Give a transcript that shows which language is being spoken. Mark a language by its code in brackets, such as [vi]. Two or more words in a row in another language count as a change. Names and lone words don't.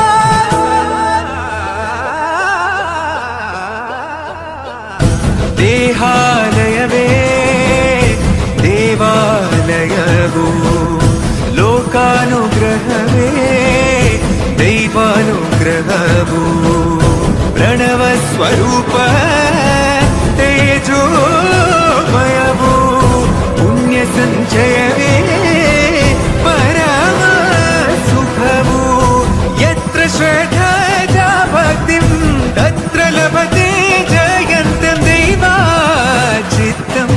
[kn] ದೇಹಾಲಯವೇ ದೇವಾಲಯವು, ಲೋಕಾನುಗ್ರಹವೇ ದೈವಾನುಗ್ರಹವು, ಪ್ರಣವ ಸ್ವರೂಪ ತೇಜೋಮಯವು, ಪುಣ್ಯ ಸಂಚಯವೇ ಪರಮ ಸುಖವು. [sa] ಯತ್ರ ಶ್ರದ್ಧಾ ಭಕ್ತಿಂ ತತ್ರ ಲಭತೆ ಜಯಂತಂ ದೈವಾಚಿತ್ತಂ.